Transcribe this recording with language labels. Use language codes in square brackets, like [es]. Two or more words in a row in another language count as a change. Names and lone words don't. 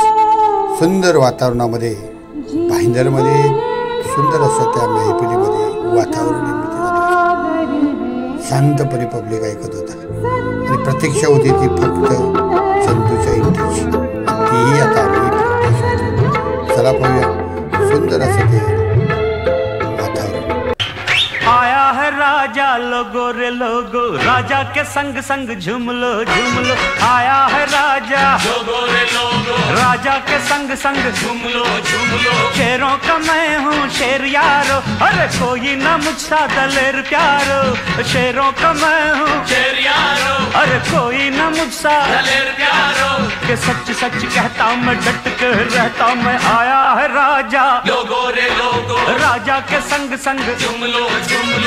[mr] सुंदर वातावरणामध्ये भाईंदरमध्ये सुंदर असं त्या मैफिलीमध्ये वातावरण निर्मिती झाली. शांतपणे पब्लिक ऐकत होता आणि प्रतीक्षा होती ती फक्त चंदूच्या एंट्रीची. तीही आता आम्ही चला पाहूया सुंदर असं ते वातावरण. [hi] आया है राजा लोगो रे लोगो, राजा के संग संग झूम लो झूम लो. आया है राजा लोगो रे लोगो, राजा के संग संग झूम लो झूम लो. शेरों का मैं हूँ शेर यारो, अरे कोई ना मुझसा दलेर प्यारो. शेरों का मैं हूँ शेर यारो, अरे कोई ना मुझसा दलेर प्यारो. के सच सच कहता मैं, डट के रहता मैं. आया है राजा लोगो रे लोगो, राजा के संग संग झूम लो झूम लो.